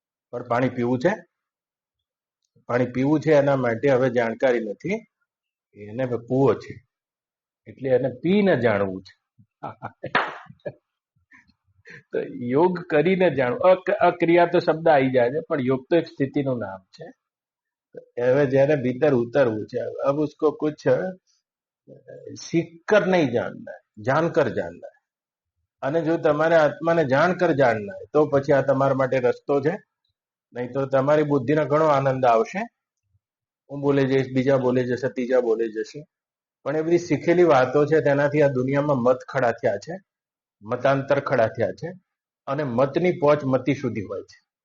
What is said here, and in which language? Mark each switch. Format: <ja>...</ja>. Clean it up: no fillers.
<gu>પણ પાણી પીવું છે, પાણી પીવું છે એના માટે હવે જાણકારી નથી, એને કૂવો છે એટલે એને પીને જાણવું છે. તો યોગ કરીને જાણવું. અક્રિયા તો શબ્દ આવી જાય છે, પણ યોગ તો એક સ્થિતિનું નામ છે. હવે જેને ભીતર ઉતરવું છે,</gu> <hi>अब उसको कुछ सीख कर नहीं जानना है,</hi> <gu>जानकर जानना है. અને જો તમારે આત્માને જાણકર જાણના હોય તો પછી આ તમારા માટે રસ્તો છે. નહીં તો તમારી બુદ્ધિને ઘણો આનંદ આવશે, હું બોલી જઈશ, બીજા બોલી જશે, ત્રીજા બોલી જશે, પણ એ બધી શીખેલી વાતો છે. તેનાથી આ દુનિયામાં મત ખડા થયા છે, મતાંતર ખડા થયા છે, અને મતની પહોંચ મતી સુધી હોય છે.</gu>